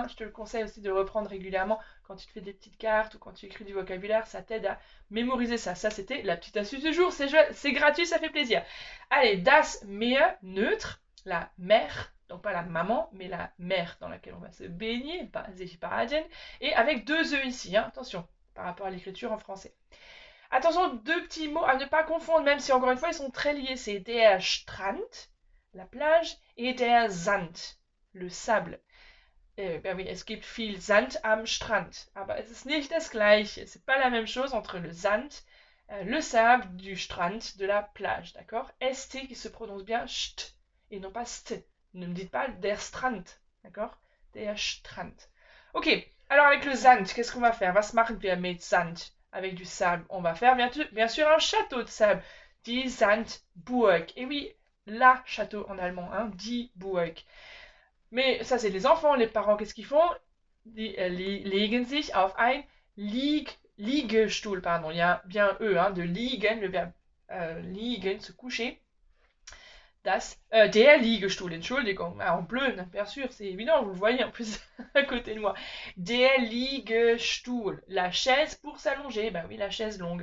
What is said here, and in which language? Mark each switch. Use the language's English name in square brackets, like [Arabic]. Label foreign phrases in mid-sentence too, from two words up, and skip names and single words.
[French] Je te le conseille aussi de reprendre régulièrement quand tu te fais des petites cartes ou quand tu écris du vocabulaire. Ça t'aide à mémoriser ça. Ça, c'était la petite astuce du jour. C'est gratuit, ça fait plaisir. Allez, [German] das Meer, [French] neutre. La mer. Donc pas la maman, mais la mer dans laquelle on va se baigner, [German] sich baden, [French] et avec deux E ici, hein, attention, par rapport à l'écriture en français. Attention, deux petits mots à ne pas confondre, même si encore une fois ils sont très liés, c'est [German] der Strand, [French] la plage, et [German] der Sand, [French] le sable. Ben oui, [German] es gibt viel Sand am Strand, aber es ist nicht das gleiche, [French] c'est pas la même chose entre le Sand, le sable du Strand, de la plage, d'accord? ST qui se prononce bien st, et non pas st. Ne me dites pas [German] der Strand, [French] d'accord? [German] Der Strand. [French] Ok, alors avec le Sand, qu'est-ce qu'on va faire? [German] Was machen wir mit Sand? [French] Avec du sable, on va faire bien sûr un château de sable. [German] Die Sandburg. [French] Et oui, la château en allemand, hein? [German] Die Burg. [French] Mais ça, c'est les enfants, les parents, qu'est-ce qu'ils font? [German] Die legen sich auf ein Liegestuhl, [French] pardon, il y a bien un E, hein, de liegen, le verbe liegen, se coucher. [German] Der Liegestuhl, Entschuldigung, [French] en bleu, bien sûr, c'est évident, vous le voyez en plus à côté de moi. [German] Der Liegestuhl, [French] la chaise pour s'allonger, ben oui, la chaise longue.